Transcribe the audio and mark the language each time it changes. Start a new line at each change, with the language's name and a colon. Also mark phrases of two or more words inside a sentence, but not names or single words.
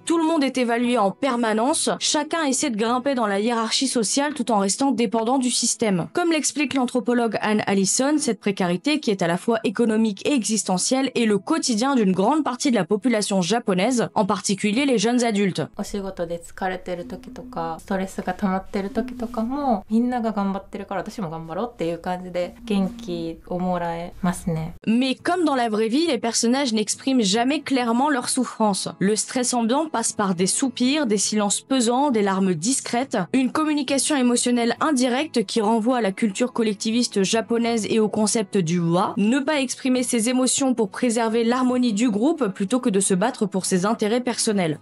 French: Tout le monde est évalué en permanence, chacun essaie de grimper dans la hiérarchie sociale tout en restant dépendant du système. Comme l'explique l'anthropologue Anne Allison, cette précarité qui est à la fois économique et existentielle est le quotidien d'une grande partie de la population japonaise, en particulier les jeunes adultes.
Japanese: お仕事で疲れてる時とか、ストレスが溜まってる時とかも、みんなが頑張ってるから私も頑張ろうっていう感じで元気をもらえますね。
French: Mais comme dans la vraie vie, les personnages n'expriment jamais clairement leur souffrance. Le stress ambiant passe par des soupirs, des silences pesants, des larmes discrètes, une communication émotionnelle indirecte qui renvoie à la culture collectiviste japonaise et au concept du wa. Ne pas exprimer ses émotions pour préserver l'harmonie du groupe plutôt que de se battre pour ses intérêts personnels.